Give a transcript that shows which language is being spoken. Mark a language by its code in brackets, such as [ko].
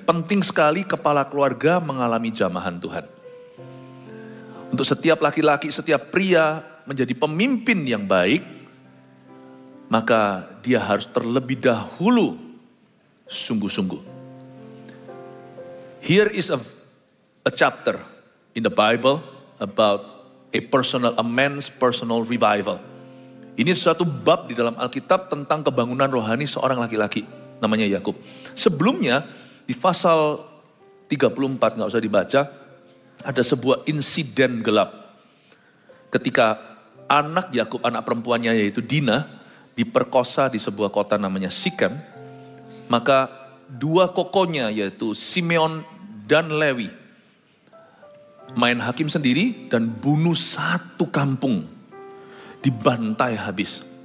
[id] Penting sekali kepala keluarga mengalami jamahan Tuhan. Untuk setiap laki-laki, setiap pria menjadi pemimpin yang baik, maka dia harus terlebih dahulu sungguh-sungguh. [en] Here is a chapter in the Bible about a man's personal revival. [id] Ini suatu bab di dalam Alkitab tentang kebangunan rohani seorang laki-laki, namanya Yakub. Sebelumnya di pasal 34, nggak usah dibaca, ada sebuah insiden gelap. Ketika anak Yakub, anak perempuannya yaitu Dina, diperkosa di sebuah kota namanya Sikem, maka 2 kokonya yaitu Simeon dan Lewi main hakim sendiri dan bunuh 1 kampung, dibantai habis.